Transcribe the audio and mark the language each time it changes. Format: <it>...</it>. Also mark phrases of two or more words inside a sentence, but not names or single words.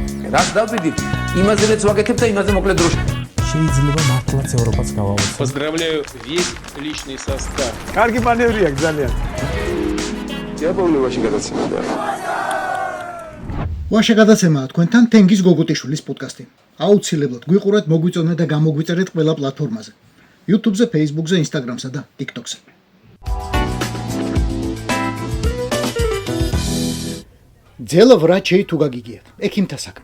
<ka>რას დავდივით, იმაზეც ვაკეთებ და იმაზე მოკლედ დროში. შეიძლება მართლაც ევროპაც გავავოცოთ.</ka> <ru>Поздравляю весь личный состав.</ru> <ka>კარგი მანევრია ძალიან. დიაბოლოვაში გადაცემდა. ვაშა გადაცემაა თქვენთან თენგიზ გოგუტიშვილის პოდკასტი. აუცილებლად გვიყურეთ, მოგვიწონეთ და გამოგვიწერეთ ყველა პლატფორმაზე. YouTube-ზე, Facebook-ზე, Instagram-სა და TikTok-ზე.</ka> <ru>Дело врачей</ru> <ka>თუ გაგიგიათ. ექიმთა საქმე.</ka>